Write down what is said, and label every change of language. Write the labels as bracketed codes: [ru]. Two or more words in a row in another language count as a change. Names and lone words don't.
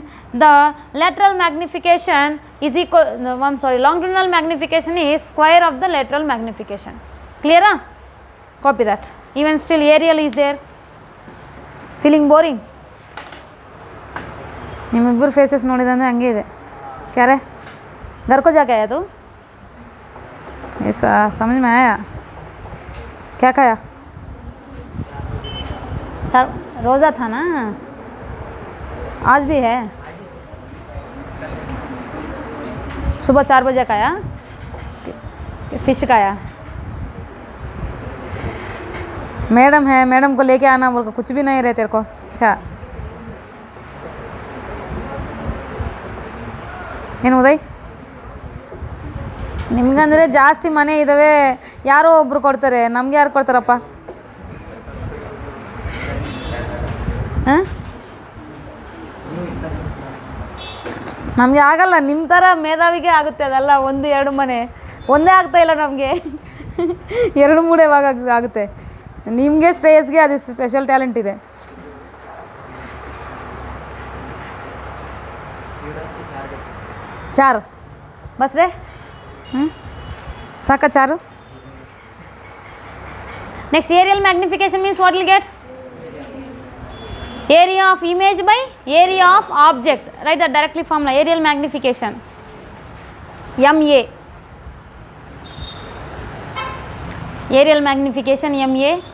[en] The lateral magnification is equal, longitudinal magnification is square of the lateral magnification. Clear? Copy that. Even still aerial is there. Feeling boring? [kn] निम्मिब्बर faces ನೋಡಿದಂದ್ರೆ ಹಂಗೆ ಇದೆ. [hi] क्या रे? घर को जाके आया तू? ऐसा समझ में आया? क्या खाया? रोज़ा था ना, आज भी है। सुबह 4 बजे खाया, फिश खाया। मैडम है, मैडम को लेके आना बोल, कुछ भी नहीं रहे तेरे को। [kn] अच्छा ಏನು ಉದಯ್, ನಿಮ್ಗಂದರೆ ಜಾಸ್ತಿ ಮನೆ ಇದ್ದಾವೆ, ಯಾರೋ ಒಬ್ರು ಕೊಡ್ತಾರೆ, ನಮ್ಗೆ ಯಾರು ಕೊಡ್ತಾರಪ್ಪ? ನಮಗೆ ಆಗಲ್ಲ, ನಿಮ್ಮ ಥರ ಮೇಧಾವಿಗೆ ಆಗುತ್ತೆ ಅದೆಲ್ಲ. 1-2 ಮನೆ ಒಂದೇ ಆಗ್ತಾಯಿಲ್ಲ ನಮಗೆ, 2-3 ಯಾವಾಗ ಆಗುತ್ತೆ. ನಿಮಗೆ ಶ್ರೇಯಸ್ಗೆ ಅದು [en] special talent [kn] ಇದೆ. [hi] चार बस रे, साका 4. [en] Next aerial magnification means what will get? Area of image by area of object. Write that directly formula. Aerial magnification MA. Aerial magnification MA.